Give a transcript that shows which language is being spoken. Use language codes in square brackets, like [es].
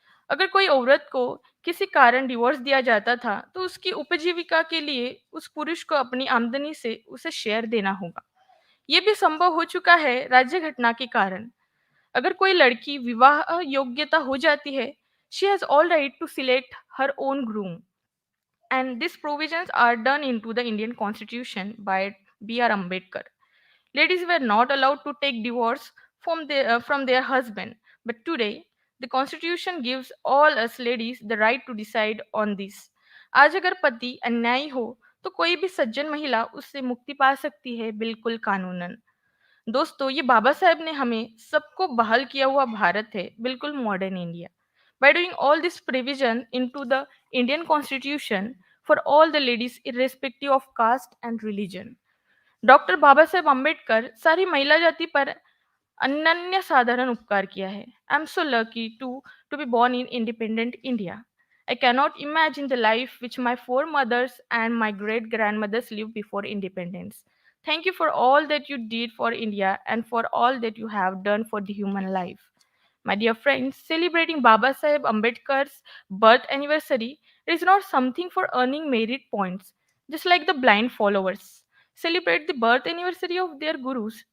[hi] अगर कोई औरत को किसी कारण डिवोर्स दिया जाता था तो उसकी उपजीविका के लिए उस पुरुष को अपनी आमदनी से उसे शेयर देना होगा। ये भी संभव हो चुका है राज्य घटना के कारण। अगर कोई लड़की विवाह योग्यता हो जाती है, [en] She has all right to select her own groom and these provisions are done into the Indian constitution by B.R. Ambedkar. Ladies were not allowed to take divorce from their husband, but today the constitution gives all us ladies the right to decide on this. [hi] आज अगर पति अन्यायी हो तो कोई भी सज्जन महिला उससे मुक्ति पा सकती है, बिल्कुल कानूनन। दोस्तों, ये बाबा साहेब ने हमें सबको बहाल किया हुआ भारत है, बिल्कुल modern India. [en] By doing all this provision into the Indian constitution for all the ladies irrespective of caste and religion. [hi] Doctor Baba Saheb Ambedkar सारी महिला जाति पर अनन्य साधारण उपकार किया है. [en] I am so lucky to be born in independent India. I cannot imagine the life which my foremothers and my great grandmothers lived before independence. Thank you for all that you did for India and for all that you have done for the human life. My dear friends, celebrating Baba Saheb Ambedkar's birth anniversary is not something for earning merit points, just like the blind followers celebrate the birth anniversary of their gurus.